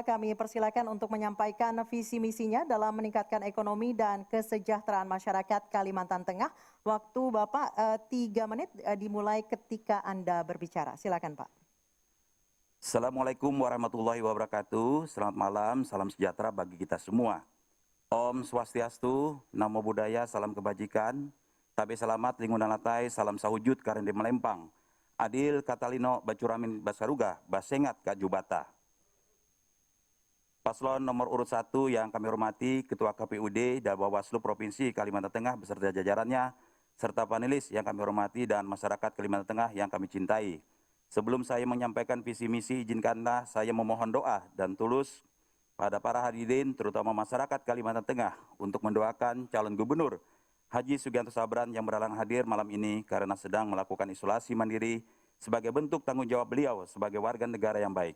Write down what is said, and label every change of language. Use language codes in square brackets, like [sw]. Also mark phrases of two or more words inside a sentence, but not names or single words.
[id] Kami persilakan untuk menyampaikan visi misinya dalam meningkatkan ekonomi dan kesejahteraan masyarakat Kalimantan Tengah. Waktu Bapak 3 menit dimulai ketika Anda berbicara. Silakan Pak. [ar] Assalamualaikum warahmatullahi wabarakatuh. [id] Selamat malam, salam sejahtera bagi kita semua. Om Swastiastu, Namo Buddhaya, salam kebajikan. [nij] Tabe selamat, lingkungan latai, salam sahujud karende melempang. Adil Katalino Bacuramin Basaruga, Basengat Kak Jubata. [id] Paslon nomor urut 1 yang kami hormati, Ketua KPUD dan Bawaslu Provinsi Kalimantan Tengah beserta jajarannya, serta panelis yang kami hormati dan masyarakat Kalimantan Tengah yang kami cintai. Sebelum saya menyampaikan visi misi, izinkanlah saya memohon doa dan tulus pada para hadirin, terutama masyarakat Kalimantan Tengah, untuk mendoakan calon gubernur Haji Sugianto Sabran yang berhalang hadir malam ini karena sedang melakukan isolasi mandiri sebagai bentuk tanggung jawab beliau sebagai warga negara yang baik.